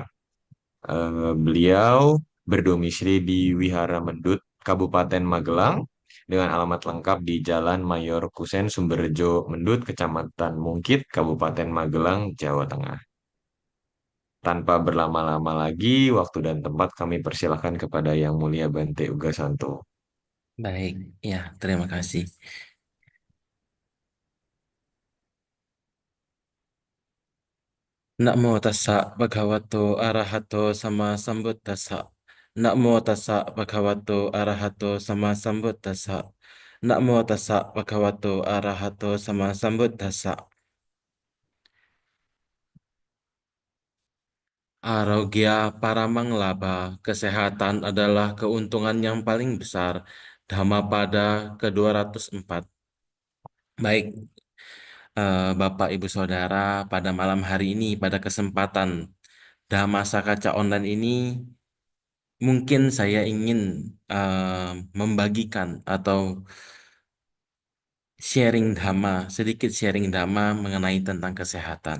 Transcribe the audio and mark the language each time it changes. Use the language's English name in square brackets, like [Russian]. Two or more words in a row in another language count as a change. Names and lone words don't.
[Indonesian] Beliau berdomisili di Wihara Mendut, Kabupaten Magelang, dengan alamat lengkap di Jalan Mayor Kusen Sumberjo Mendut, Kecamatan Mungkit, Kabupaten Magelang, Jawa Tengah. Tanpa berlama-lama lagi, waktu dan tempat kami persilahkan kepada Yang Mulia Bante Ugasanto. Baik, ya, terima kasih. [Pali] Namo tassa bhagavato arahato sama sambuddhassa. Namo tassa bhagavato arahato sama sambuddhassa. Namo tassa bhagavato arahato sama sambuddhassa. Arogya Paramanglaba, [Indonesian] kesehatan adalah keuntungan yang paling besar. Dhammapada ke-204. Baik, Bapak Ibu Saudara, pada malam hari ini, pada kesempatan Dhammasakaccha online ini, mungkin saya ingin membagikan atau sedikit sharing dhamma mengenai tentang kesehatan.